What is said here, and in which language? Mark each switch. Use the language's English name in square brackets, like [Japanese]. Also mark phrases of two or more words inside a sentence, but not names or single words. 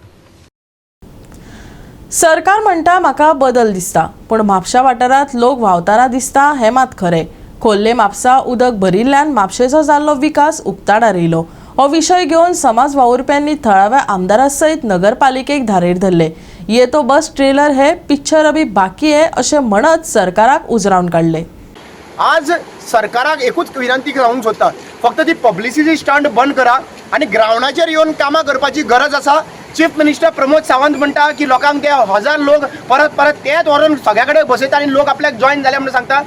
[Konkani] सरकार म्हणटा म्हाका बदल दिसता, पण म्हापशा वाठारांत लोक व्हांवताना दिसता हें मात खरें. खोल्ले म्हापसा उदक भरिल्ल्यान म्हापशेचो जाल्लो विकास उक्ताडार येयलो. हो विशय घेवन समाज वावुरप्यांनी थळाव्या आमदारा सयत नगरपालिकेक धारेर धरले. [Hindi] ये तो बस ट्रेलर है, पिक्चर अभी बाकी है [Konkani] अशें म्हणत सरकाराक उजरावन काडले. आज सरकाराक एकूच विनंती जावंक सोदता, फक्त ती [English] publicity stunt [Konkani] बंद करा आनी ग्रावंडाचेर येवन कामां करपाची गरज आसा. [English] chief minister [Konkani] प्रमोद सावंत म्हणटा की लोकांक ते 1000 लोक परत परत तेच व्हरून सगळ्या कडेन बसयता आनी लोक आपल्याक जॉयन जाले म्हणून सांगता.